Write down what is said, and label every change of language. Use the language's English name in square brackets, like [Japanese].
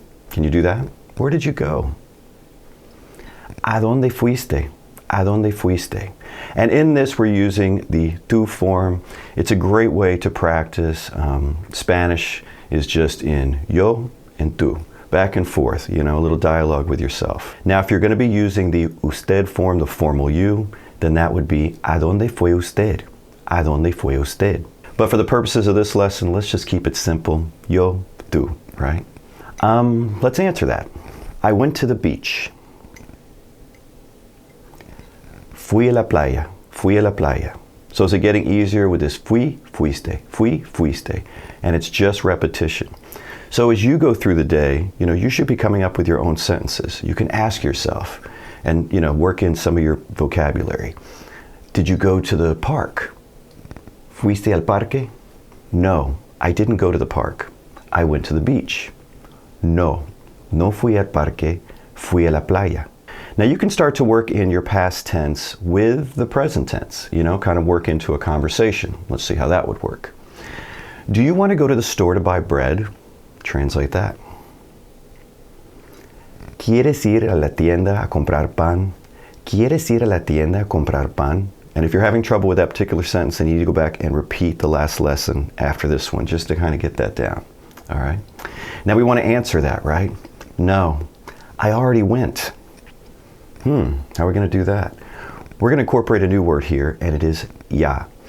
[English] Can you do that? Where did you go? [Spanish] ¿A dónde fuiste? ¿A dónde fuiste? [English] And in this we're using the tú form. It's a great way to practice. Spanish is just in yo and tú. Back and forth, a little dialogue with yourself. Now, if you're going to be using the usted form, the formal you, then that would be [Spanish] ¿a dónde fue usted? ¿A dónde fue usted? [English] But for the purposes of this lesson, let's just keep it simple. Yo, tú, right? Let's answer that. I went to the beach. [Spanish] Fui a la playa. Fui a la playa. [English] So is it getting easier with this fui, fuiste, fui, fuiste? And it's just repetition. So as you go through the day, you should be coming up with your own sentences. You can ask yourself and, work in some of your vocabulary. Did you go to the park? [Spanish] Fuiste al parque? [English] No, I didn't go to the park. I went to the beach. [Spanish] No, no fui al parque, fui a la playa. [English] Now you can start to work in your past tense with the present tense, kind of work into a conversation. Let's see how that would work. Do you want to go to the store to buy bread? Translate that. [Spanish] ¿Quieres ir a la tienda a comprar pan? ¿Quieres ir a la tienda a comprar pan? [English] And if you're having trouble with that particular sentence, then you need to go back and repeat the last lesson after this one, just to kind of get that down. All right? Now we want to answer that, right? No, I already went. How are we going to do that? We're going to incorporate a new word here, and it is ya.